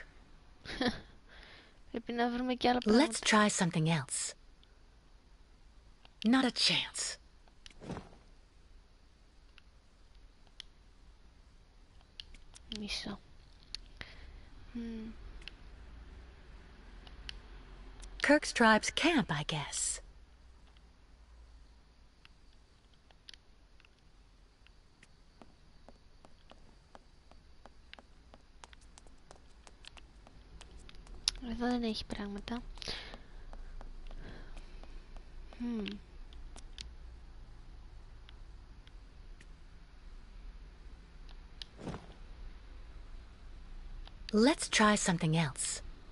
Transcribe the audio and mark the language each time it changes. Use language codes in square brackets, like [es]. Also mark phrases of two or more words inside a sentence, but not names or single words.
[el] Πρέπει να βρούμε κι άλλα πράγματα. [en] Let's try something else. Not a chance. [el] Μισό. [en] Kirk's tribe's camp, I guess. [el] Εδώ δεν έχει πράγματα. [en] Let's try something else.